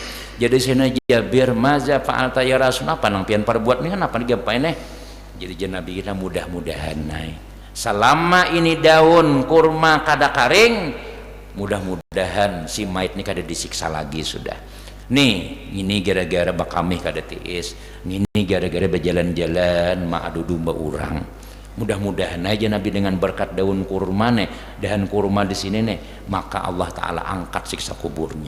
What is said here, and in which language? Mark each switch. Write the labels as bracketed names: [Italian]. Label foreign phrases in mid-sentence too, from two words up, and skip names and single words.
[Banjar] Jadi Sayyidina Jabir [Arabic] maza fa'alta ya Rasul [Banjar] apa nang pian perbuat nih kan apa digapain jadi Nabi kita mudah-mudahan selama ini daun kurma kada karing mudah-mudahan si mayit ini kada disiksa lagi sudah ini gara-gara bakami kada tiis ini gara-gara berjalan-jalan adu domba orang mudah-mudahan aja Nabi dengan berkat daun kurma dahan kurma di sini maka Allah Ta'ala angkat siksa kuburnya.